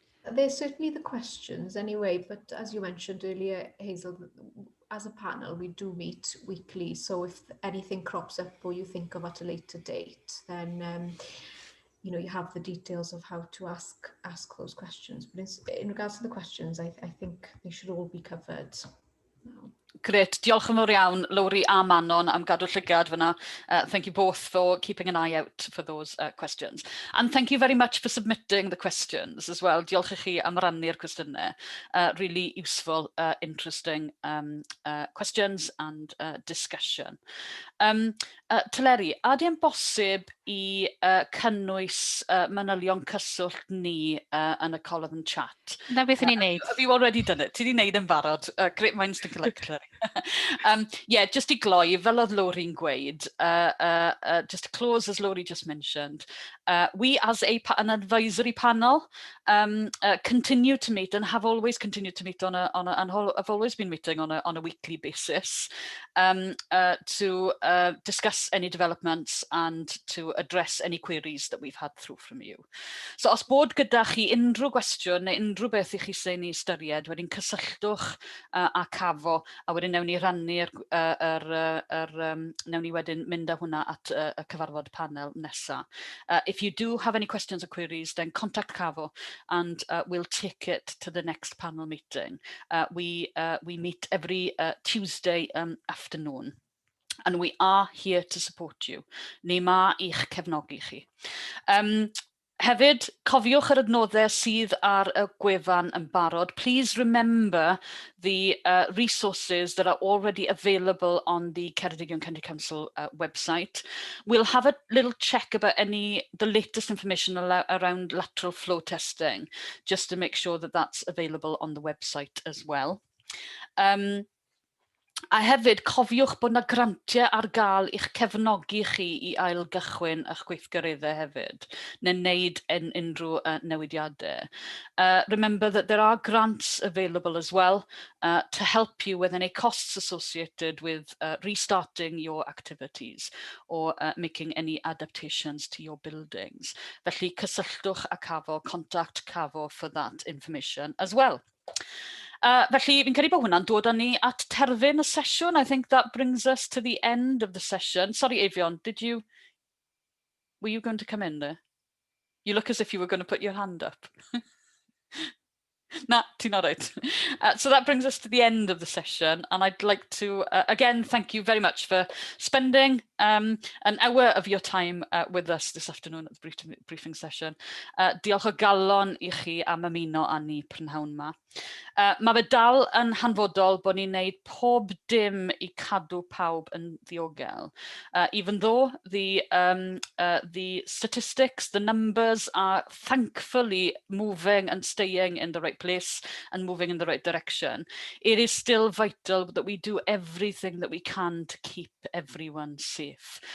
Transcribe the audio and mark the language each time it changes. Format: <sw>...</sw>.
<en>There's certainly the questions anyway, but as you mentioned earlier, Hazel, as a panel, we do meet weekly. So if anything crops up or you think of at a later date, then you have the details of how to ask those questions. But in regards to the questions, I think they should all be covered.</en> <cy>Great, diolch yn fawr iawn, Lowri a Manon, am gadw llygad fyna.</cy> <en>Thank you both for keeping an eye out for those questions. And thank you very much for submitting the questions as well.</en> <cy>Diolch i chi am rannu'r cwestiynau.</cy> <en>Really useful, interesting questions and discussion.</en> <cy>Teleri, ydy e'n bosib i cynnwys manylion cyswllt ni yn y column chat. Na beth ni'n neud.</cy> <en>Have you already done it?</en> <cy>Ti di neud yn barod?</cy> <en>Great minds think alike, Clary. Yeah, just</en> <cy>i gloi, fel oedd Laurie'n gweud,</cy> <en>just to close as Laurie just mentioned, we as an advisory panel continue to meet and have always continued to meet have always been meeting on a weekly basis to discuss any developments and to address any queries that we've had through from you.</en> <cy>So os bod gyda chi unrhyw gwestiwn neu unrhyw beth i chi sy'n ei ystyried, wedyn cysylltwch a Cafo, a wedyn newn ni rannu'r newn ni wedyn mynd â hwnna at y cyfarfod panel nesa.</cy> <en>If you do have any questions or queries, then contact Cafo and we'll take it to the next panel meeting. We meet every Tuesday afternoon. And we are here to support you.</en> <cy>Ni ma i'ch cefnogi chi. Hefyd, cofiwch yr adnoddau sydd ar y gwefan yn barod.</cy> <en>Please remember the resources that are already available on the Ceredigion County Council website. We'll have a little check about the latest information around lateral flow testing, just to make sure that that's available on the website as well.</en> <cy>A hefyd, cofiwch bod yna grantiau ar gael i'ch cefnogi chi i ailgychwyn eich gweithgareddau hefyd, neu wneud unrhyw newidiadau.</cy> <en>Remember that there are grants available as well to help you with any costs associated with restarting your activities or making any adaptations to your buildings.</en> <cy>Felly cysylltwch a Cafo,</cy> <en>contact Cafo for that information as well.</en> <cy>Felly, fi'n credu bod hwnna'n dod â ni at terfyn y sesiwn.</cy> <en>I think that brings us to the end of the session. Sorry, Avion, were you going to come in there? You look as if you were going to put your hand up. Nah, ti'n all right. So that brings us to the end of the session, and I'd like to again thank you very much for spending an hour of your time with us this afternoon at the briefing session.</en> <cy>Diolch o galon I chi am ymuno â ni prynhawn ma. Mae fe dal yn hanfodol bod ni'n neud pob dim I cadw pawb yn ddiogel.</cy> <en>Even though the statistics, the numbers are thankfully moving and staying in the right place and moving in the right direction, it is still vital that we do everything that we can to keep everyone safe.</en>